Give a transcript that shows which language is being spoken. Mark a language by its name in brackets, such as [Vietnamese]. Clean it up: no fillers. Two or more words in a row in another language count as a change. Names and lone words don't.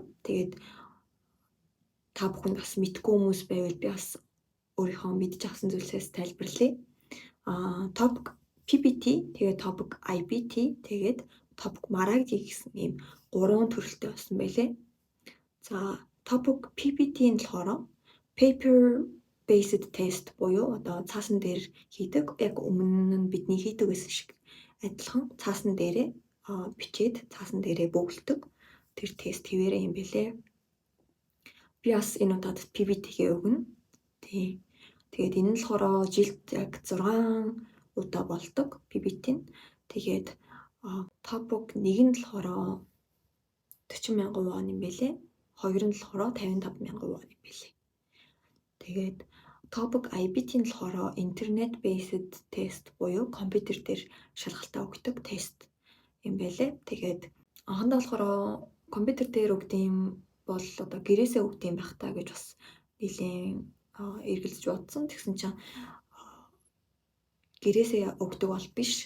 [Mongolian] Тэгээд та бүхэнд бас мэдгүй хүмүүс байвал би бас өөрийнхөө мэдж авсан зүйлсээс тайлбарлая. Топик PPT, тэгээд топик IBT, тэгээд топик Maragi гэсэн ийм 3 төрөлтэй болсон байлээ. За топик PPT-ийн болохоор [English] paper based test [Mongolian] буюу одоо цаасан дээр хийдэг. Яг өмнө нь бидний хийдэг байсан шиг адилхан цаасан дээрээ бичээд цаасан дээрээ бөглөдөг. Тэр тест хэвээрээ юм бэлээ. Би бас энэ удаад PPT-гээ өгнө. Тэгээд энэ нь болохоор жилд яг 6 удаа болдог PPT нь. Тэгээд топик 1 нь болохоор 40,000 вон юм бэлээ. 2 нь болохоор 55,000 вон юм бэлээ. Тэгээд топик IBT нь болохоор [English] internet based test [Mongolian] буюу компьютер дээр шалгалтаа өгдөг тест юм байлээ. Тэгээд анхандаа болохоор компьютер дээр өгдөг юм бол одоо гэрээсээ өгдөг юм байх таа гэж бас нэлийн эргэлзэж бодсон. Тэгсэн чинь гэрээсээ өгдөг бол биш.